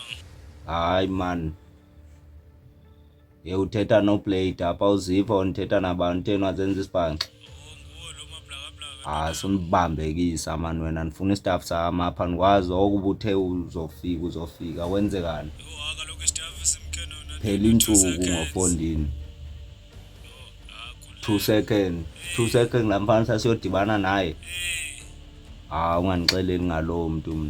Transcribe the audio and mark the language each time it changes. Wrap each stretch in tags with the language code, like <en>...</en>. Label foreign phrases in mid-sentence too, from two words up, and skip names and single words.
<xh>Hayi man. Uthetha no plate apha uzipha unithetha nabantu theni wazenza isibhanxa. Nguwo lo mablaka. Sonibambekisa man wena nifuna istaff sami apha nikwazi okubuthe uzofika wenzekani? Kaloku istaff simkhena wona. Phela insuku ngofondini. 2 seconds lampana sasiyodibana naye. Unganixeleli ngalowo muntu mina.</xh>